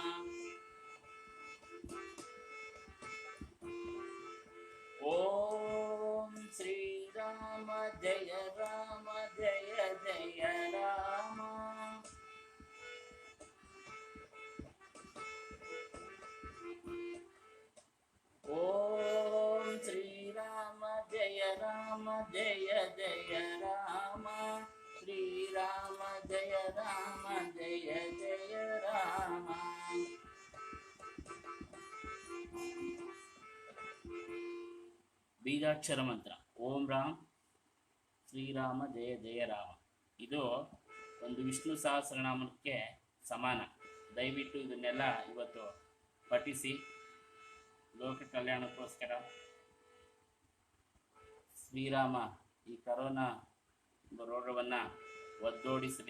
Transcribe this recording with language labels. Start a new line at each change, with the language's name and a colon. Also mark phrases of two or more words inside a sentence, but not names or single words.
Sanskrit: ఓం శ్రీరామ జయ రామ జయ జయ రామ ఓం శ్రీరామ జయ రామ జయ జయ రామ శ్రీరామ జయ రామ జయ జయ రామ
Kannada: ಬೀಜಾಕ್ಷರ ಮಂತ್ರ
Sanskrit: ಓಂ ರಾಮ್ ಶ್ರೀರಾಮ ಜಯ ಜಯ ರಾಮ
Kannada: ಇದು ಒಂದು ವಿಷ್ಣು ಸಹಸ್ರನಾಮಕ್ಕೆ ಸಮಾನ. ದಯವಿಟ್ಟು ಇದನ್ನೆಲ್ಲ ಇವತ್ತು ಪಠಿಸಿ ಲೋಕ ಕಲ್ಯಾಣಕ್ಕೋಸ್ಕರ ಶ್ರೀರಾಮ ಈ ಕರೋನಾ ರೋಗವನ್ನು ಒದ್ದೋಡಿಸಲಿ.